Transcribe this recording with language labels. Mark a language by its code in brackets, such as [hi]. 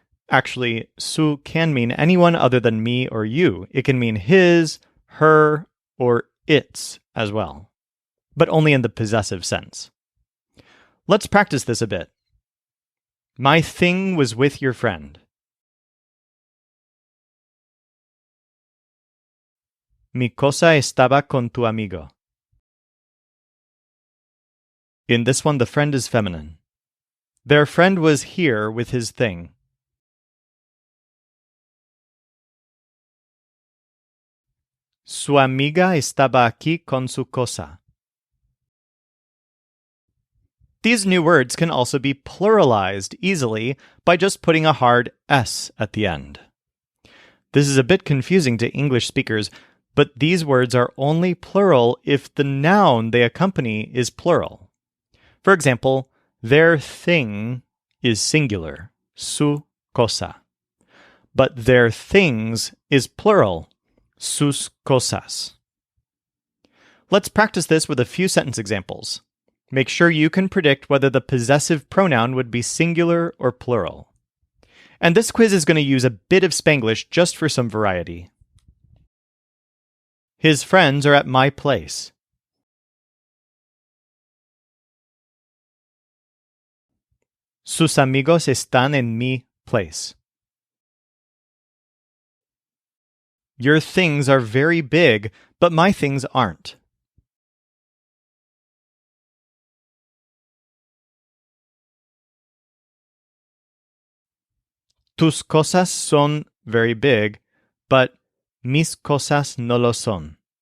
[en] Actually, su can mean anyone other than me or you. It can mean his, her, or its as well, but only in the possessive sense. Let's practice this a bit. My thing was with your friend. [es] Mi cosa estaba con tu amigo. [en] In this one, the friend is feminine. Their friend was here with his thing. [es] Su amiga estaba aquí con su cosa. [en] These new words can also be pluralized easily by just putting a hard S at the end. This is a bit confusing to English speakers, but these words are only plural if the noun they accompany is plural. For example, their thing is singular, [es] su cosa. [en] But their things is plural, [es] sus cosas. [en] Let's practice this with a few sentence examples. Make sure you can predict whether the possessive pronoun would be singular or plural. And this quiz is going to use a bit of Spanglish just for some variety. His friends are at my place. [es] Sus amigos están en mi place. [en] Your things are very big, but my things aren't. [es] Tus cosas son [en] very big, but [es] mis cosas no lo son.